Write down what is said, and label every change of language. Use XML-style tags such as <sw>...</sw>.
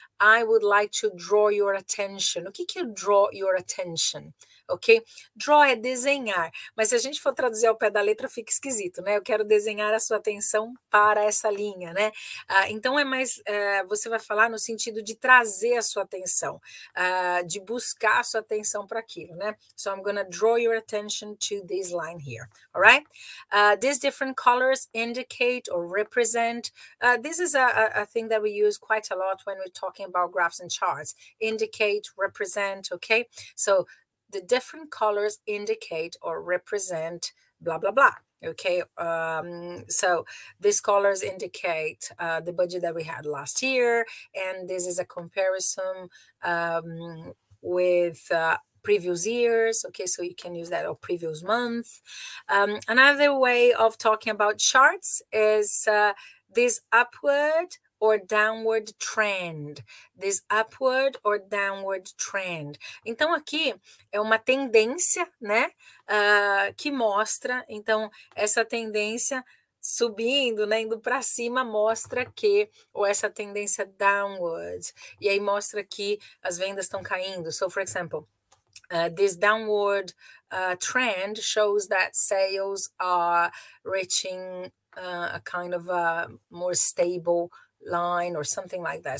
<en>I would like to draw your attention.</en> <pt>O que é</pt> <en>draw your attention?</en> <pt>Ok? Draw é desenhar, mas se a gente for traduzir ao pé da letra fica esquisito, né? Eu quero desenhar a sua atenção para essa linha, né? Então é mais, você vai falar no sentido de trazer a sua atenção, de buscar a sua atenção para aquilo, né?</pt> <en>So I'm gonna draw your attention to this line here, all right? These different colors indicate or represent, this is a thing that we use quite a lot when we're talking about graphs and charts. Indicate, represent, okay? So the different colors indicate or represent blah, blah, blah. Okay, so these colors indicate the budget that we had last year, and this is a comparison with previous years. Okay, so you can use that or previous month. Another way of talking about charts is this upward or downward trend. This upward or downward trend.</en> <pt>Então, aqui é uma tendência, né? Que mostra, então, essa tendência subindo, né, indo para cima, mostra que, ou essa tendência downward, e aí mostra que as vendas estão caindo.</pt> <en>So, for example, this downward trend shows that sales are reaching a kind of a more stable line or something like that.</en>